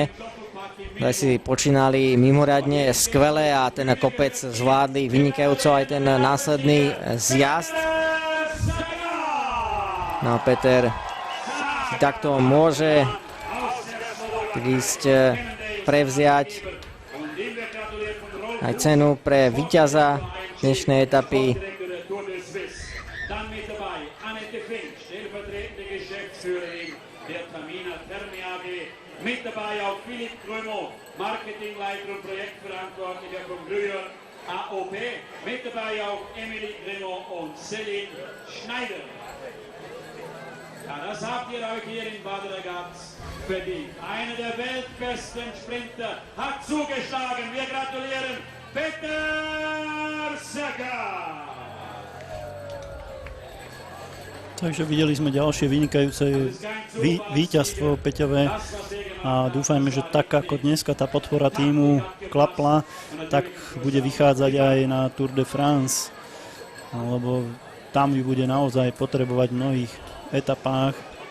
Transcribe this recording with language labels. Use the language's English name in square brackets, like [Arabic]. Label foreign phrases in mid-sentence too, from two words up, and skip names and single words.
[Slovak] Si počínali mimoriadne skvele a ten kopec zvládli vynikajúco aj ten následný zjazd. No a Peter takto môže ísť prevziať aj cenu pre víťaza dnešnej etapy. [German] Mit dabei auch Philipp Grömo, Marketingleiter und Projektverantwortlicher von Grüher AOP. Mit dabei auch Emily Gremo und Céline Schneider. Ja, das habt ihr euch hier in Bad Ragaz verdient. Einer der weltbesten Sprinter hat zugeschlagen. Wir gratulieren Peter Sagan. [Slovak] Takže videli sme ďalšie vynikajúce víťazstvo Peťové a dúfajme, že tak ako dneska tá podpora týmu klapla, tak bude vychádzať aj na Tour de France, lebo tam ju bude naozaj potrebovať v mnohých etapách.